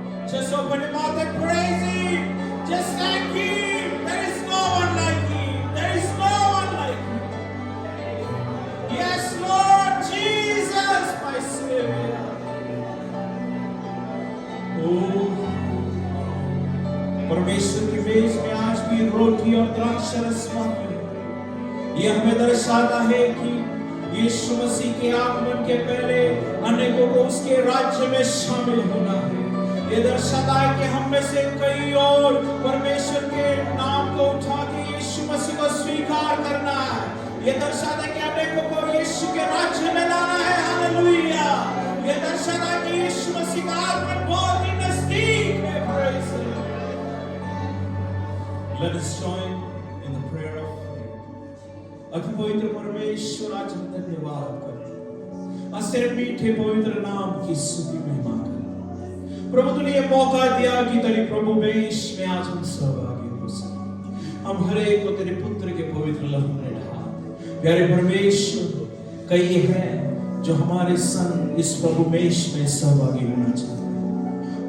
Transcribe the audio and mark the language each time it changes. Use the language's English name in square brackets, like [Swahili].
[English] Just open your mouth and praise Him. Just thank Him. There is no one like Him. There is no one like Him. Yes, Lord Jesus, my Savior. [Hindi] परमेश्वर की मेज में आज भी रोटी और द्राक्षरस मौजूद है। यह हमें दर्शाता है कि यीशु मसीह के आगमन के पहले अनेकों को उसके राज्य में शामिल होना है। ये दर्शाता है कि हम में से कई और परमेश्वर के नाम को उठा के मसीह को स्वीकार करना है। ये दर्शाता है कि अनेकों को यीशु के राज्य में लाना है। हालेलुया। ये दर्शाता है कि यीशु मसीह का आगमन बहुत ही नजदीक है। [English] Praise the Lord. Let us join in the prayer of faith. [Hindi] अति पवित्र परमेश्वर, आज हम धन्यवाद करते हैं। तेरे मीठे पवित्र नाम की स्तुति महिमा करें। प्रभु तूने ये मौका दिया कि तेरे प्रभु वेश में आज हम सहभागी हो सके। हम हर एक को तेरे पुत्र के पवित्र लहू में ढाल। प्यारे परमेश्वर, कई है जो हमारे संग इस प्रभु वेश में सहभागी होना चाहते हैं।